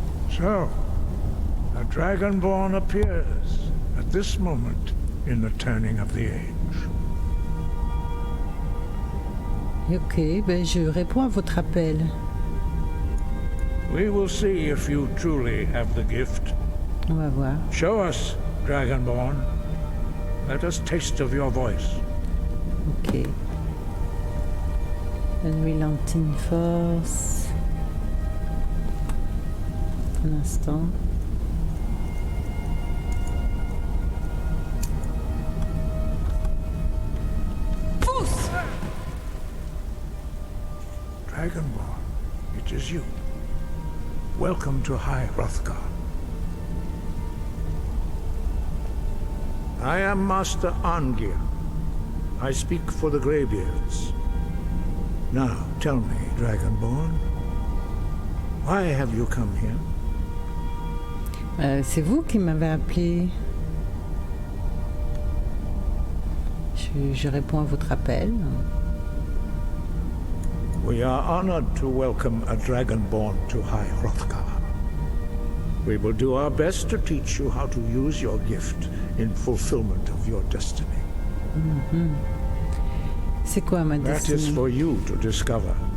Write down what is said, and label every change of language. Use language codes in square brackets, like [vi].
[en] So, a dragonborn appears at this moment in the turning of the age. [fr] Ok, ben je réponds à votre appel. [en] We will see if you truly have the gift. [fr] On va voir. [en] Show us, dragonborn. Let us taste of your voice. [fr] Ok. [en] Unrelenting Force. [fr] Un instant. [en] Dragonborn, it is you. Welcome to High Hrothgar. I am Master Arngir. I speak for the Greybeards. Now, tell me, Dragonborn, why have you come here? [fr] C'est vous qui m'avez appelé. Je réponds à votre appel. [en] We are honored to welcome a Dragonborn to High Hrothgar. We will do our best to teach you how to use your gift in fulfillment of your destiny. [fr] C'est quoi ma [en] That is [fr] destinée? [en] for you to discover.